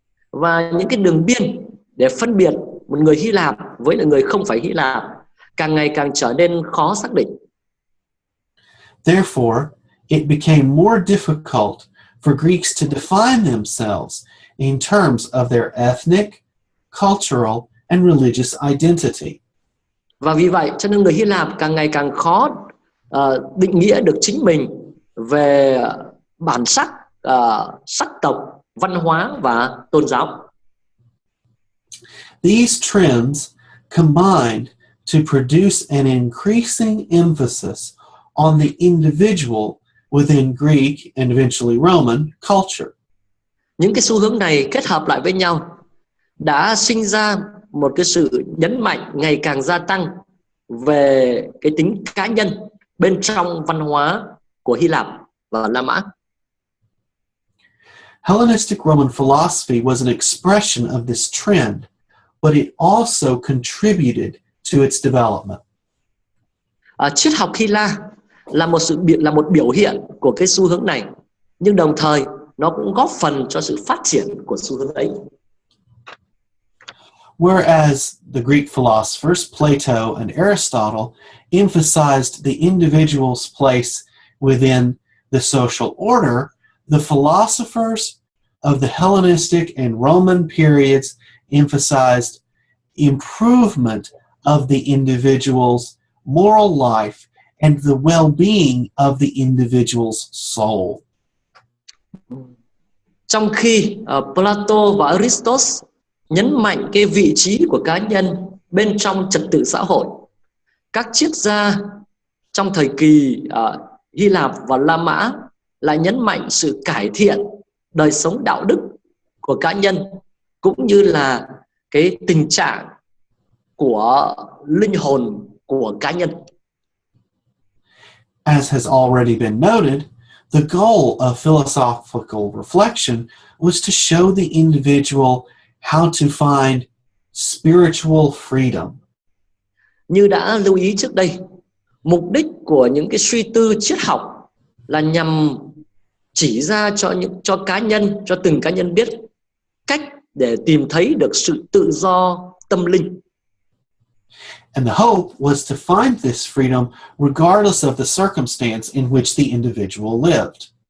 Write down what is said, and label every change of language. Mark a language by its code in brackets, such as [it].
[vi] Và những cái đường biên để phân biệt một người Hy Lạp với là người không phải Hy Lạp càng ngày càng trở nên khó xác định. [en] Therefore, it became more difficult for Greeks to define themselves in terms of their ethnic, cultural, and religious identity. [vi] Và vì vậy cho nên người Hy Lạp càng ngày càng khó định nghĩa được chính mình về bản sắc, sắc tộc, văn hóa và tôn giáo. [en] These trends combined to produce an increasing emphasis on the individual within Greek and eventually Roman culture. [vi] Những cái xu hướng này kết hợp lại với nhau đã sinh ra một cái sự nhấn mạnh ngày càng gia tăng về cái tính cá nhân bên trong văn hóa của Hy Lạp và La Mã. [en] Hellenistic Roman philosophy was an expression of this trend, but it also contributed to its development. [vi] Triết học Hy La là một biểu hiện của cái xu hướng này, nhưng đồng thời nó cũng góp phần cho sự phát triển của xu hướng ấy. [en] Whereas the Greek philosophers Plato and Aristotle emphasized the individual's place within the social order, the philosophers of the Hellenistic and Roman periods emphasized improvement of the individual's moral life and the well-being of the individual's soul. [vi] Trong khi Plato và Aristotle nhấn mạnh cái vị trí của cá nhân bên trong trật tự xã hội, các triết gia trong thời kỳ Hy Lạp và La Mã lại nhấn mạnh sự cải thiện đời sống đạo đức của cá nhân cũng như là cái tình trạng của linh hồn của cá nhân. [en] As has already been noted, the goal of philosophical reflection was to show the individual how to find spiritual freedom. [vi] Như đã lưu ý trước đây, mục đích của những cái suy tư triết học là nhằm chỉ ra cho từng cá nhân biết cách để tìm thấy được sự tự do tâm linh. [en] And the hope was to find this freedom regardless of the circumstance in which the individual lived.